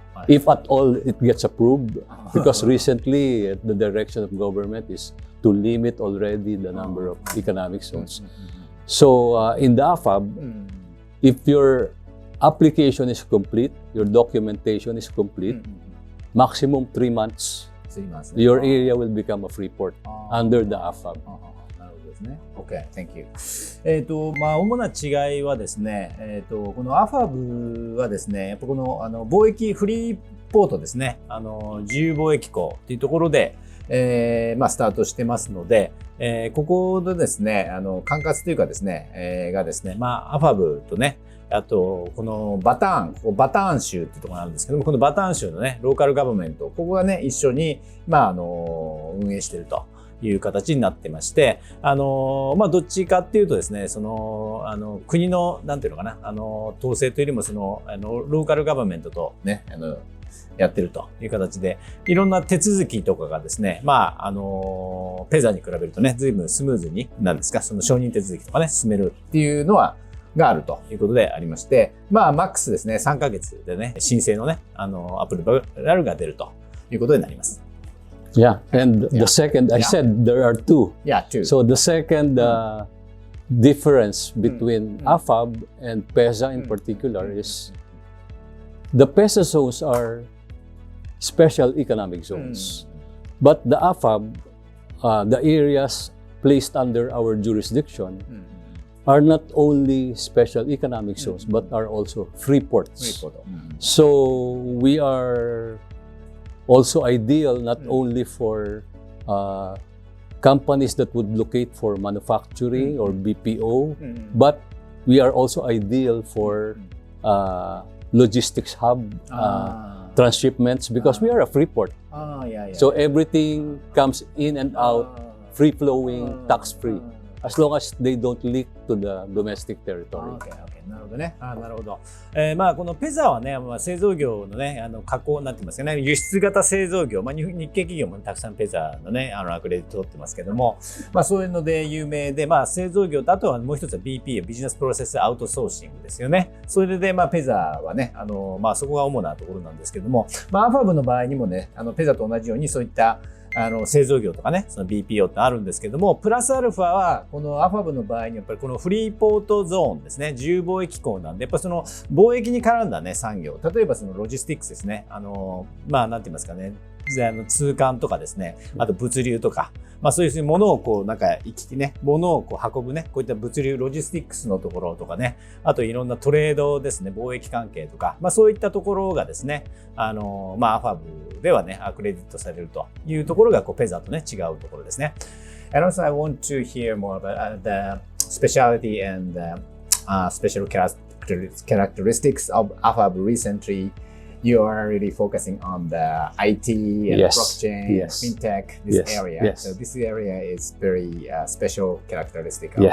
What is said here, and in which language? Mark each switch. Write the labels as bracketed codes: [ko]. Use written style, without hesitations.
[en] If at all it gets approved, because recently the direction of government is to limit already the number of economic zones. So in the Afab, if your application is complete, your documentation is complete, maximum 3 months, your area will become a free port under the Afab. Okay, thank you. [ja] 主な違いはですね、この Afab はですね、やっぱこの貿易フリーポートですね、自由貿易港っていうところで、スタートしてますので、ここでですね、管轄というかですね、がですね、Afab とね、あと、このバターン州っていうところなんですけども、このバターン州のね、ローカルガバメント、ここがね、一緒に、運営しているという形になってまして、どっちかっていうとですね、国の、なんていうのかな、統制というよりも、ローカルガバメントとね、やってるという形で、いろんな手続きとかがですね、ペザに比べるとね、随分スムーズに、なんですか、その承認手続きとかね、進めるっていうのがあるということでありまして、マックスですね、3ヶ月でね、申請のね、アプリバルが出るということになります。 [en] Yeah, and the second, I said there are two. Yeah, two. So the second difference between Afab and PEZA in particular is the PEZA zones are special economic zones. But the Afab, the areas placed under our jurisdiction, are not only special economic zones, but are also free ports. So we are also ideal not only for companies that would locate for manufacturing or BPO, but we are also ideal for logistics hub, transshipments, because we are a free port. So everything comes in and out, free-flowing, tax-free, as long as they don't leak to the domestic territory. [ja] Okay. なるほどね。なるほど。このペザはね、製造業のね、加工なんて言いますかね、輸出型製造業、日系企業もたくさんペザのね、アクレディット取ってますけども、そういうので有名で、製造業と、あとはもう一つは BP、ビジネスプロセスアウトソーシングですよね。それで、ペザはね、そこが主なところなんですけども、アファブの場合にもね、ペザと同じようにそういった製造業とかね、その BPO ってあるんですけども、プラスアルファは、このアファブの場合にやっぱりこのフリーポートゾーンですね、自由貿易港なんで、やっぱその貿易に絡んだね、産業、例えばそのロジスティックスですね、なんて言いますかね、通関とかですね、あと物流とか、そういうものをこう、物をこう運ぶね、こういった物流、ロジスティックスのところとかね、あといろんなトレードですね、貿易関係とか、そういったところがですね、アファブではね、アクレディットされるというところが、こう、ペザとね、違うところですね。 [en] And also, I want to hear more about the specialty and special characteristics of Afab recently. You are really focusing on the IT and blockchain, fintech, this area. So this area is very special characteristic of Apple.